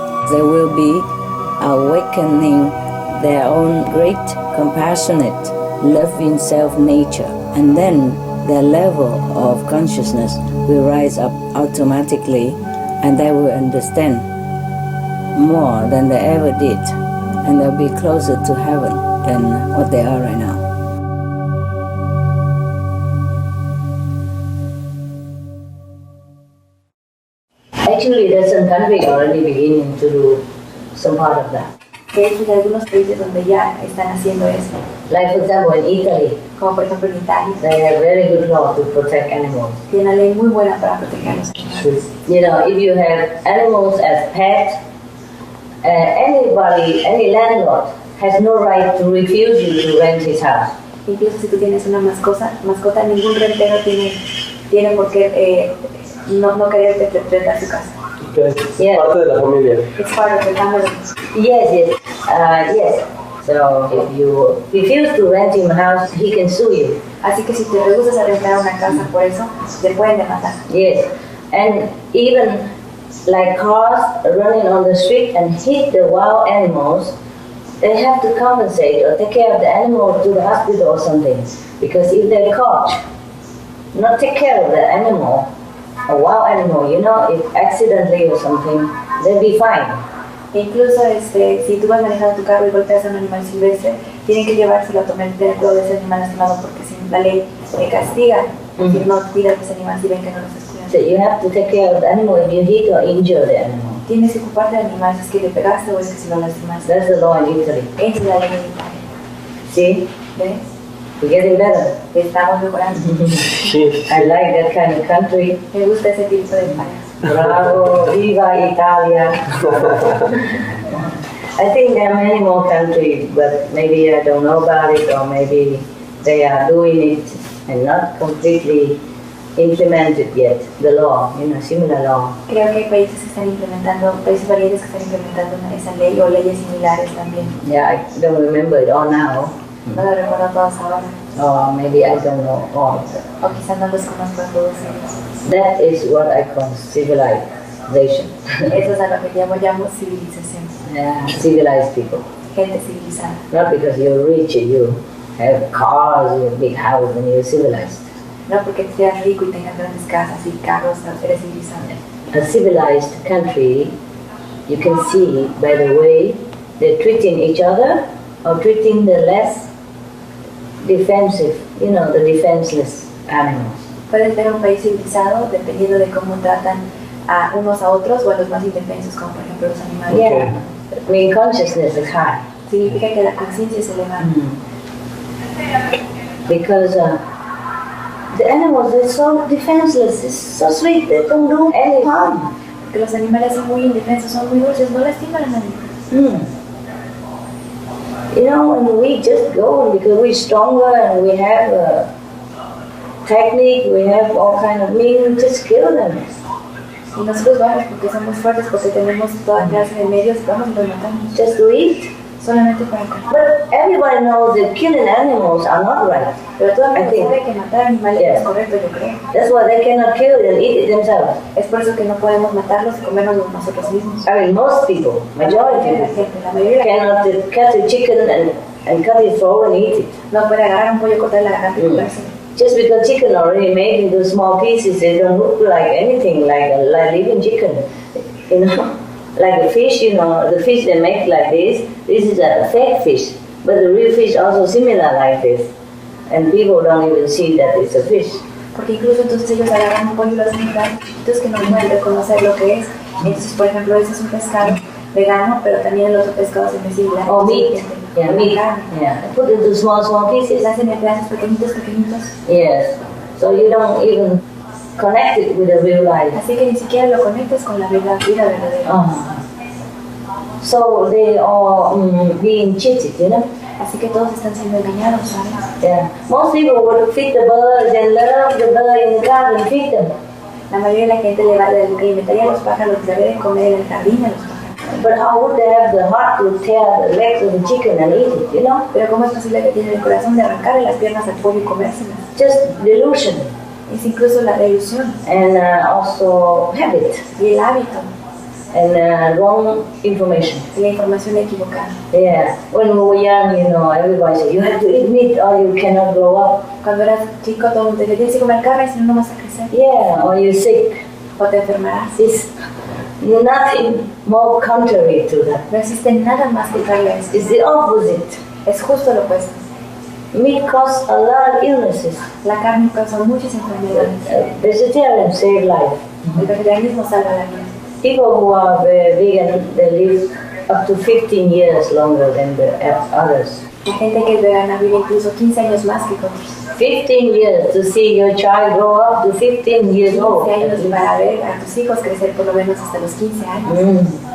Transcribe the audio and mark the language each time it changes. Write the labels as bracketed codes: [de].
[en] They will be awakening their own great, compassionate, loving self-nature, and then their level of consciousness will rise up automatically, and they will understand more than they ever did, and they'll be closer to heaven than what they are right now. Actually, there's some country already beginning to do some part of that. [es] De hecho, hay algunos países donde ya están haciendo eso. [en] Like for example in Italy, [es] Como por ejemplo en Italia, [en] they have very good law to protect animals. [es] tiene una ley muy buena para proteger a los animales. [en] You know, if you have animals as pets, anybody, any landlord has no right to refuse you to rent his house. [es] Incluso si tú tienes una mascota, ningún rentero tiene por qué no quererte rentar su casa. Que es [en] Yeah. [es] parte de la familia. [en] It's part of the family. Yes. So if you refuse to rent him a house, he can sue you. [es] Así que si te rehusas a rentar una casa por eso, te pueden demandar. [en] Yes, and even like cars running on the street and hit the wild animals, they have to compensate or take care of the animal to the hospital or something. Because if they're caught, not take care of the animal, a wild animal, you know, if accidentally or something, they'll be fine. [es] Incluso si tú vas manejando tu carro y golpeas a un animal silvestre, tienen que llevárselo a tomar todo ese animal lastimado porque si la ley te castiga si no cuidas ese animal si ven que no lo estás cuidando. [en] So you have to take care of the animal if you hit or injure the animal. [es] Tienes que ocuparte del animal si es que le pegaste o es que si lo lastimaste. [en] That's the law in Italy. [es] Esa es la ley en Italia. [en] See, [es] ¿Ves? [en] we're getting better. [es] Estamos mejorando. Sí. [en] I like that kind of country. [es] Me gusta ese tipo de país. Bravo, viva Italia. [en] I think there are many more countries, but maybe I don't know about it, or maybe they are doing it and not completely implemented yet, the law, you know, similar law. [es] Creo que hay países que están implementando, países valientes que están implementando esa ley o leyes similares también. [en] Yeah, I don't remember it all now. [es] No lo recuerdo todos ahora. [en] Or maybe I don't know all. [es] O quizás no los conozco a todos ellos. [en] That is what I call civilization. [es] Eso es a lo que llamo civilización. [en] Yeah, civilized people. [es] Gente civilizada. [en] Not because you're rich, you have cars, you have big house, and you're civilized. [es] No porque seas rico y tengas grandes casas y carros, eres civilizado. [en] A civilized country, you can see by the way they're treating each other or treating the less defensive, you know, the defenseless animals. [es] Puedes ver un país civilizado dependiendo de cómo tratan a unos a otros o a los más indefensos, como por ejemplo los animales. [en] Yeah, I mean consciousness is high. [es] Significa que la conciencia es elevada. [en] Because the animals are so defenseless, it's so sweet, they don't do any harm. [es] Porque los animales son muy indefensos, son muy dulces, no lastiman a nadie. [en] You know, and we just go because we're stronger and we have technique, we have all kind of means, just kill them. [es] Y nosotros vamos porque somos fuertes, porque tenemos toda clase de medios, vamos y los matamos. [en] Just to eat. [es] Solamente para comer. [en] But everybody knows that killing animals are not right. [es] Pero todo el mundo sabe que matar animales es correcto, yo creo. [en] That's why they cannot kill it and eat it themselves. [es] Es por eso que no podemos matarlos y comernos nosotros mismos. [en] I mean, most people, majority of people, [es] La mayoría [en] cannot cut a chicken and cut its throat and eat it. [es] no puede agarrar un pollo, cortar la garganta y comérselo. [en] Just because chicken already made into small pieces, they don't look like anything like a living chicken. You know, like a fish, you know, the fish they make like this is a fake fish, but the real fish also similar like this. And people don't even see that it's a fish. [es] Porque incluso entonces ellos agarran un pollo y lo hacen tan chiquitos que no pueden reconocer lo que es. Entonces, por ejemplo, ese es un pescado vegano, pero también el otro pescado se me sigue. [en] Or meat. Yeah, meat. Yeah. Put into small pieces. [es] Se hacen en pedazos pequeñitos. [en] Yes. So you don't even connect it with the real life. [es] Así que ni siquiera lo conectas con la vida verdadera. [en] So they are being cheated, you know? [es] Así que todos están siendo engañados, ¿sabes? [en] Yeah. Most people would feed the birds and love the bird in the garden, feed them. [es] La mayoría de la gente le alimentaría a los pájaros, les daría de comer en el jardín a los pájaros. [en] But how would they have the heart to tear the legs of the chicken and eat it, you know? [es] Pero ¿cómo es posible que tienen el corazón de arrancarle las piernas al pollo y comérselas? [en] Just delusion. [es] Es incluso la delusión. [en] And also habit. [es] Y el hábito. [en] And wrong information. [es] Y la información equivocada. [en] Yeah. When we were young, you know, everybody said, you have to eat meat or you cannot grow up. [es] Cuando eras chico, todo el mundo te decía, tienes que comer carne, si no, no vas a crecer. [en] Yeah, or you're sick. [es] O te enfermarás. [en] It's nothing more contrary to that. [es] No existe nada más contrario a eso. [en] It's the opposite. [es] Es justo lo opuesto. [en] Meat causes a lot of illnesses. [es] La carne causa muchas enfermedades. [en] Vegetarians save life. [es] El vegetarianismo salva la vida. [en] People who are vegan, they live up to 15 years longer than the others. [es] La gente que es vegana vive incluso 15 años más que otros. [en] 15 years to see your child grow up to 15 years old. [es] 15 años para ver a tus hijos crecer por lo menos hasta los 15 años.